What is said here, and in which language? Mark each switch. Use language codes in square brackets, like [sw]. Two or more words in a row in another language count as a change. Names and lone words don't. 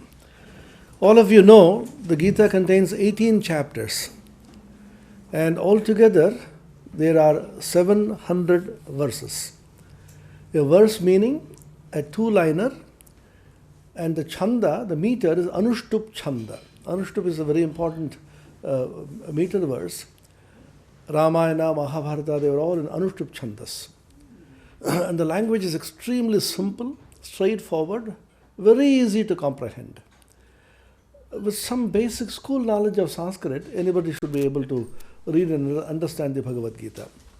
[en] All of you know the Gita contains 18 chapters, and altogether there are 700 verses. A verse meaning a two-liner, and the chanda, the meter, is [sa] Anushtup chanda. [en] Anushtup is a very important meter verse. Ramayana, Mahabharata, they were all in [sa] Anushtup chandas. [en] And the language is extremely simple, straightforward, very easy to comprehend. With some basic school knowledge of Sanskrit, anybody should be able to read and understand the Bhagavad Gita.